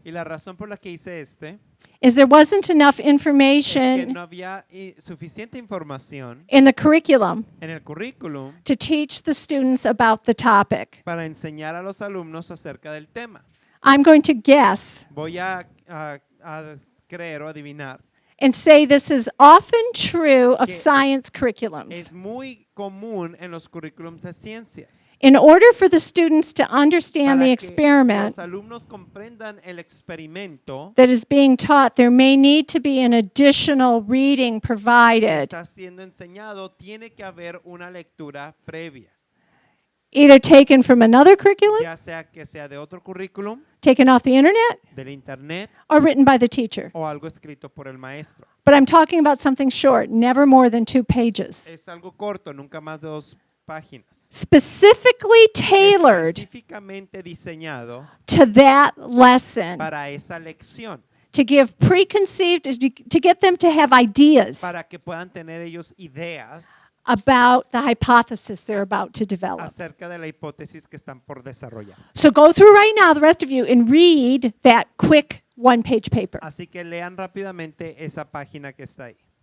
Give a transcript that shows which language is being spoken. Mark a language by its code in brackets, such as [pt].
[es] Y la razón por la que hice [en] is there wasn't enough [es] es que [en] information [es] no había suficiente información [en] in the curriculum [es] en el currículum [en] to teach the students about the topic. [es] para enseñar a los alumnos acerca del tema. [en] I'm going to guess [es] Voy a creer o adivinar. [en] and say this is often true of [es] Que [en] science curriculums. [es] Es muy común en los currículums de ciencias. [en] In order for the students to understand [es] Para [en] the [es] que [en] experiment [es] los alumnos comprendan el experimento [en] that is being taught, there may need to be an additional reading [es] que [en] provided, [es] está siendo enseñado, tiene que haber una lectura previa, [en] either taken from another curriculum, [es] ya sea que sea de otro currículum, [en] taken off the internet, [es] del internet [en] or written by the teacher. [es] o algo escrito por el maestro. [en] But I'm talking about something short, never more than 2 pages. [es] Es algo corto, nunca más de 2 páginas. [en] Specifically tailored [es] Específicamente diseñado [en] to that lesson [es] para esa lección, [en] to give preconceived, to get them to have ideas [es] para que puedan tener ellos ideas [en] about the hypothesis they're about to develop. [es] acerca de la hipótesis que están por desarrollar. [en] So go through right now, the rest of you, and read that quick 1-page paper. [es] Así que lean rápidamente esa página que está ahí.